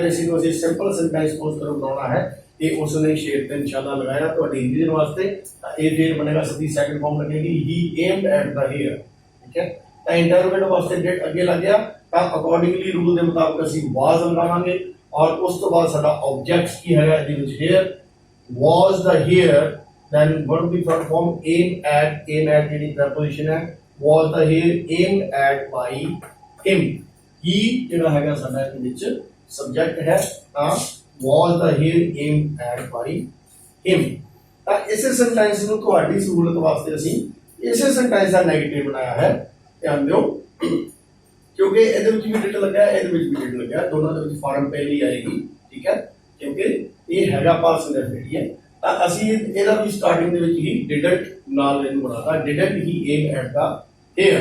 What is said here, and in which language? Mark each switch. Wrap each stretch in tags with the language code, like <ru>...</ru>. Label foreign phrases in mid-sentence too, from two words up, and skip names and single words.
<pa>ਅਗਰ ਅਸੀਂ</pa> <en>simple sentence</en> <pa>ਪੋਸਟ ਕਰੋ ਬਣਾਉਣਾ ਹੈ ਕਿ ਉਸਨੇ ਸ਼ੇਰ ਤੇ ਨਿਸ਼ਾਨਾ ਲਗਾਇਆ, ਤੁਹਾਡੀ ਹਿੰਦੀ ਦੇ ਵਾਸਤੇ ਤਾਂ ਇਹ ਫਿਰ ਬਣੇਗਾ ਸਿੱਧੀ</pa> <en>second form</en> <pa>ਲੱਗੇਗੀ ਹੀ</pa> <en>aimed at the hare.</en> <pa>ਠੀਕ ਹੈ, ਤਾਂ ਇੰਟਰੋਗੇਟਿਵ ਵਾਸਤੇ ਡਿਡ ਅੱਗੇ ਲੱਗ ਗਿਆ, ਤਾਂ</pa> <en>accordingly rule</en> <pa>ਦੇ ਮੁਤਾਬਕ ਅਸੀਂ ਵਾਜ਼ ਲਗਾਵਾਂਗੇ ਔਰ ਉਸ ਤੋਂ ਬਾਅਦ ਸਾਡਾ ਆਬਜੈਕਟ ਕੀ ਹੈਗਾ ਇਹਦੇ ਵਿੱਚ ਹੇਅਰ,</pa> <en>was the hare, then what will be third form aim at</en> <pa>ਜਿਹੜੀ ਪ੍ਰੈਪੋਜੀਸ਼ਨ ਹੈ,</pa> <en>was the hair aimed at by him।</en> <pa>he ਜਿਹੜਾ ਹੈਗਾ ਸਾਡਾ ਇਹਦੇ ਵਿੱਚ ਸਬਜੈਕਟ ਹੈ, ਤਾਂ</pa> <en>was the hair aimed at by him।</en> <pa>ਤਾਂ ਇਸੇ ਸੈਂਟੈਂਸ ਨੂੰ ਤੁਹਾਡੀ ਸਹੂਲਤ ਵਾਸਤੇ ਅਸੀਂ ਇਸੇ ਸੈਂਟੈਂਸ ਦਾ ਨੈਗੇਟਿਵ ਬਣਾਇਆ ਹੈ। ਧਿਆਨ ਦਿਓ ਕਿਉਂਕਿ ਇਹਦੇ ਵਿੱਚ ਵੀ ਡਿਡ ਲੱਗਾ ਹੈ, ਇਹਦੇ ਵਿੱਚ ਵੀ ਡਿਡ ਲੱਗਾ, ਦੋਨਾਂ ਦੇ ਵਿੱਚ ਫਾਰਮ ਪਹਿਲੀ ਆਏਗੀ। ਠੀਕ ਹੈ, ਕਿਉਂਕਿ ਇਹ ਹੈਗਾ</pa> <en>past indefinite</en> <pa>ਹੈ, ਤਾਂ ਅਸੀਂ ਇਹਦਾ ਵੀ ਸਟਾਰਟਿੰਗ ਦੇ ਵਿੱਚ ਹੀ ਡਿਡਨਟ ਨਾਲ ਇਹਨੂੰ ਬਣਾਤਾ,</pa> <en>didn't he aim at the hare.</en>